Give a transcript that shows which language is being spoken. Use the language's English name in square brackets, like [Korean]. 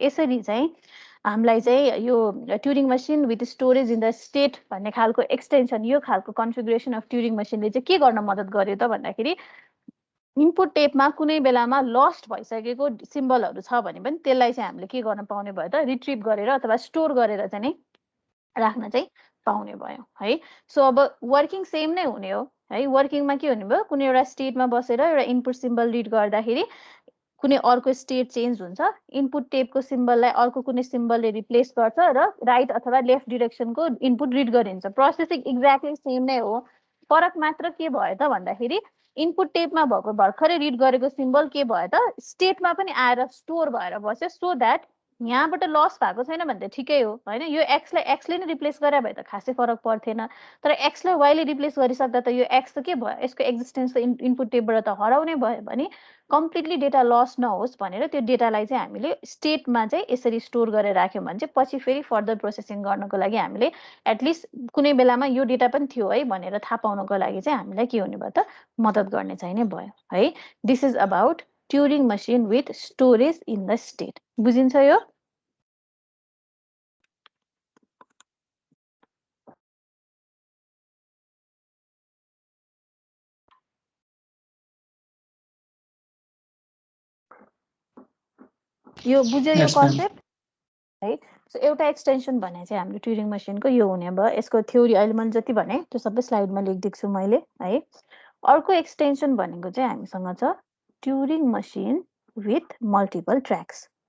[Nepali] यसरी चाहिँ हामीलाई चाहिँ यो Turing machine with storage in the state भन्ने खालको एक्सटेन्सन यो खालको कन्फिगुरेसन अफ ट्युरिङ मसिनले चाहिँ के गर्न मद्दत गर्यो त भन्दाखेरि इनपुट टेबमा कुनै बेलामा लस्ट भइसकेको सिम्बलहरू छ भने पनि त्यसलाई चाहिँ हामीले के गर्न पाउने भयो त रिट्रिभ गरेर अथवा स्टोर गरेर चाहिँ नै राख्न चाहिँ पाउने भयो है। सो अब वर्किङ सेम नै हुने हो है। वर्किङमा के हुने भयो कुनै एउटा स्टेटमा बसेर एउटा इनपुट सिम्बल रिड गर्दाखेरि कुनै अर्को स्टेट चेन्ज हुन्छ, इनपुट टेबको सिम्बललाई अर्को कुनै सिम्बलले रिप्लेस गर्छ र राइट अथवा लेफ्ट डिरेक्सनको इनपुट रिड गरिन्छ। प्रोसेसिङ एक्ज्याक्टली सेम नै हो। फरक मात्र के भयो त भन्दाखेरि इनपुट टेबमा भएको भर्खरै रिड गरेको सिम्बल के भयो त स्टेटमा पनि आएर स्टोर भएर बस्यो सो द्याट यहाँबाट लस भएको छैन भने त ठिकै हो होइन। यो एक्सलाई एक्सले नै रिप्लेस गरे भए त खासै फरक पर्थेन, तर एक्सलाई वाइले रिप्लेस गरिसक्दा त यो एक्स त के भयो यसको एक्जिस्टेन्स त इनपुट टेबबाट त हराउनै भयो भने कम्प्लिटली डेटा लस नहोस् भनेर त्यो डेटालाई चाहिँ हामीले स्टेटमा चाहिँ यसरी स्टोर गरेर राख्यौँ भने चाहिँ पछि फेरि फर्दर प्रोसेसिङ गर्नको लागि हामीले एटलिस्ट कुनै बेलामा यो डेटा पनि थियो है भनेर थाहा पाउनको लागि चाहिँ हामीलाई के हुने भयो त मद्दत गर्ने चाहिँ नै भयो है। [English] This is about Turing machine with storage in the state. [Nepali] बुझिन्छ यो? यो बुझ्यो यो कन्सेप्ट है। सो एउटा एक्सटेन्सन भने चाहिँ हाम्रो ट्युरिङ मसिनको यो हुने भयो। यसको थ्योरी अहिले मैले जति भने त्यो सबै स्लाइडमा लेखिदिएको छु मैले है। अर्को एक्सटेन्सन भनेको चाहिँ हामीसँग छ Turing machine with multiple tracks.